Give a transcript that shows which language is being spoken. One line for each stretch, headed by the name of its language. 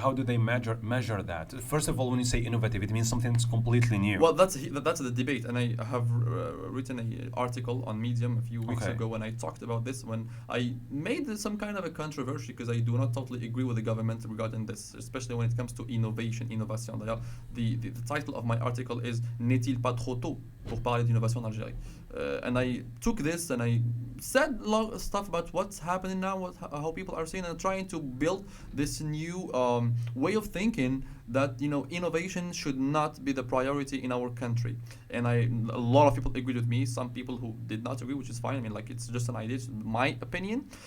English: how do they measure that? First of all, when you say innovative, it means something that's completely new. Well, that's the debate, and I have written an article on Medium a few weeks Okay. ago when I talked about this. When I made some kind of a controversy because I do not totally agree with the government regarding this, especially when it comes to innovation.
French: D'ailleurs,
English: the title of my article is
French: N'est-il pas trop tôt pour parler d'innovation en Algérie?
English: And I took this and I said stuff about what's happening now, how people are seeing and trying to build this new way of thinking that innovation should not be the priority in our country. And a lot of people agreed with me. Some people who did not agree, which is fine. I mean, like, it's just an idea. It's my opinion.